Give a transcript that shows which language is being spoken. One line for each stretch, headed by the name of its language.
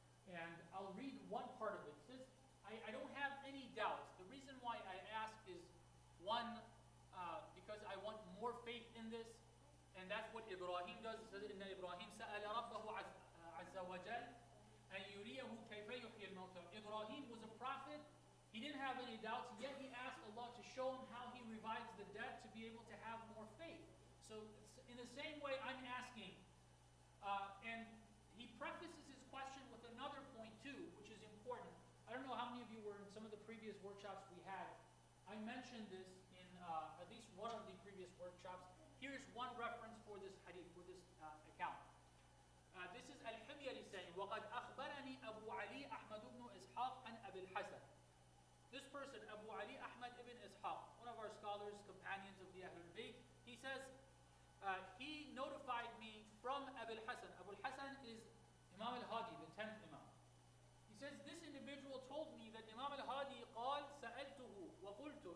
English: And I'll read one part of it. It says, I don't have any doubts. The reason why I ask is, one, because I want more faith in this, and that's what Ibrahim does. It says,
Arabic: إِنَّ إِبْرَاهِيمَ سَأَلَ رَبَّهُ عَزَّ وَجَلَّ أَنْ يُرِيَهُ كَيْفَ يُحْيِي الْمَوْتَى.
English: Ibrahim was a prophet. He didn't have any doubts, yet he asked Allah to show him how he revives the dead to be able to have more faith. So in the same way, I'm asking, and he prefaces his question with another point too, which is important. I don't know how many of you were in some of the previous workshops we had. I mentioned this in at least one of the previous workshops. Here's one reference for this hadith, for this account. This is Al-Himyari saying,
Arabic: وَقَدْ أَخْبَرَنِي أَبُو عَلِي أَحْمَدُ بْنُ إِسْحَاقَ عَنْ أَبِي الْحَسَنِ.
English: This person, Abu Ali Ahmad ibn Ishaq, one of our scholars, companions of the Ahlul Bayt, he says, he notified me from Abu al-Hasan. Abu al-Hasan is Imam al-Hadi, the 10th Imam. He says, this individual told me that Imam al-Hadi
Arabic: قال سألته وقلت.